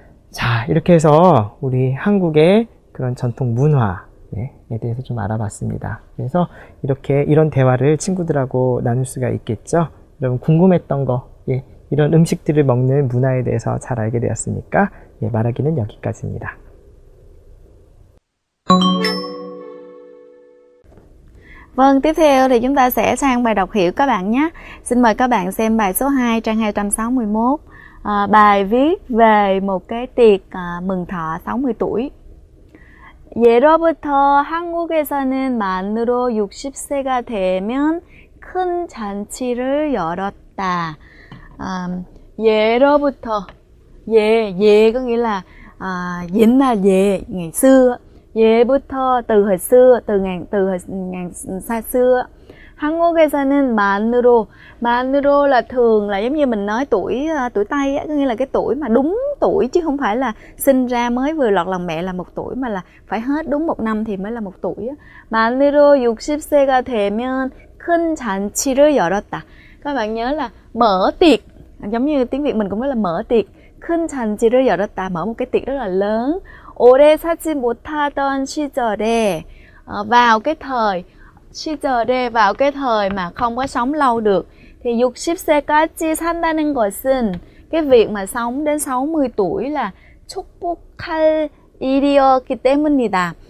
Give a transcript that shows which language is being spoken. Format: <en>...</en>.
<ko>자, 이렇게 해서 우리 한국의 그런 전통 문화에 대해서 좀 알아봤습니다. 그래서 이렇게 이런 대화를 친구들하고 나눌 수가 있겠죠. 여러분 궁금했던 거, 이런 음식들을 먹는 문화에 대해서 잘 알게 되었으니까 말하기는 여기까지입니다.</ko> <vi>Vâng, tiếp theo thì chúng ta sẽ sang bài đọc hiểu các bạn nhé. Xin mời các bạn xem bài số 2 trang 261. Bài viết về một cái tiệc mừng thọ 60 tuổi.</vi> <ko>예로부터 한국에서는 만으로 60세가 되면 큰 잔치를 열었다.</ko> <vi>예로부터 예 có nghĩa là 옛날 ngày xưa. 예부터 từ hồi xưa, từ ngàn xa xưa.</vi> <ko>한국에서는 만으로</ko> <vi>là thường là giống như mình nói tuổi Tây á, có nghĩa là cái tuổi mà đúng tuổi chứ không phải là sinh ra mới vừa lọt lòng mẹ là 1 tuổi, mà là phải hết đúng 1 năm thì mới là 1 tuổi á.</vi> <ko>만으로 60세가 되면 큰 잔치를 열었다.</ko> <vi>Các bạn nhớ là mở tiệc, giống như tiếng Việt mình cũng nói là mở tiệc.</vi> <ko>큰 잔치를 열었다,</ko> <vi>mở một cái tiệc rất là lớn.</vi> <ko>오래 살지 못하던 시절에,</ko> <vi>vào cái thời 시절에, vào cái thời mà không có sống lâu được, thì</vi> <ko>60세까지 산다는 것은,</ko> <vi>cái việc mà sống đến 60 tuổi là</vi> <ko>축복할 일이었기 때문이다.</ko>